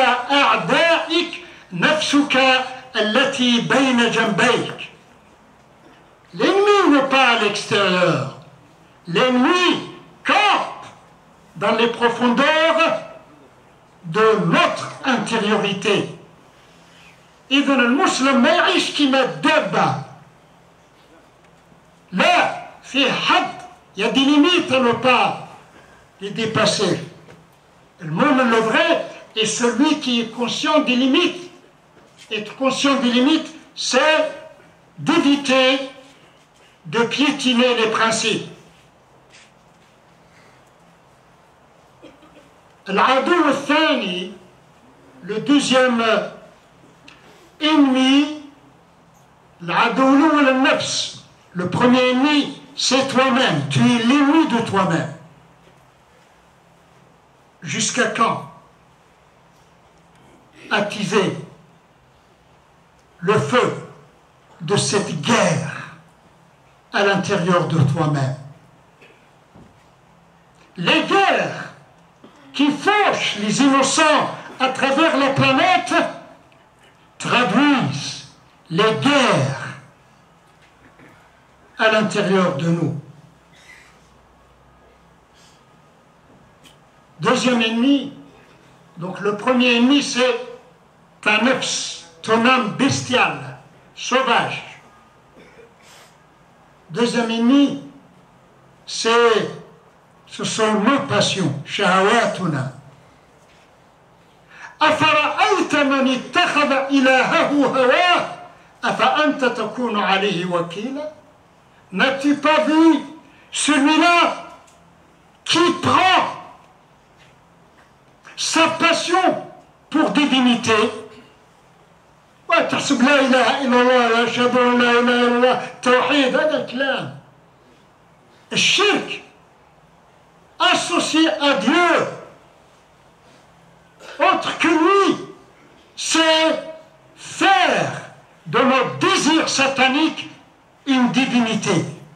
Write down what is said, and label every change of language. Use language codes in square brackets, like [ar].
[ar] أعدائك نفسك التي بين جنبيك. [fr] L'ennemi n'est pas à l'extérieur. L'ennemi campe dans les profondeurs de notre intériorité. [ar] إذن المسلم ما يعيش كما الدابة. لا، في حد، [fr] il y a des limites à ne pas les dépasser. Le mu'min, le vrai, est celui qui est conscient des limites. Être conscient des limites, c'est d'éviter de piétiner les principes. [ar] العدو الثاني, [fr] le deuxième ennemi, [ar] العدو الأول النفس. [fr] Le premier ennemi, c'est toi-même. Tu es l'ennemi de toi-même. Jusqu'à quand attiser le feu de cette guerre à l'intérieur de toi-même? Les guerres qui fauchent les innocents à travers la planète traduisent les guerres à l'intérieur de nous. Deuxième ennemi, donc le premier ennemi, c'est ta nefs, ton âme bestiale, sauvage. Deuxième ennemi, ce sont nos passions, shahawatuna. [ar] أفرأيت من اتخذ إلهه هواه أفأنت تكون عليه وكيلا. [fr] N'as-tu pas vu celui-là qui prend sa passion pour divinité? [ar] وتحسب لا إله إلا الله يشهد أن لا إله إلا الله توحيد. هذا كلام الشرك [fr] associé à Dieu autre que lui, c'est faire de notre désir satanique une divinité.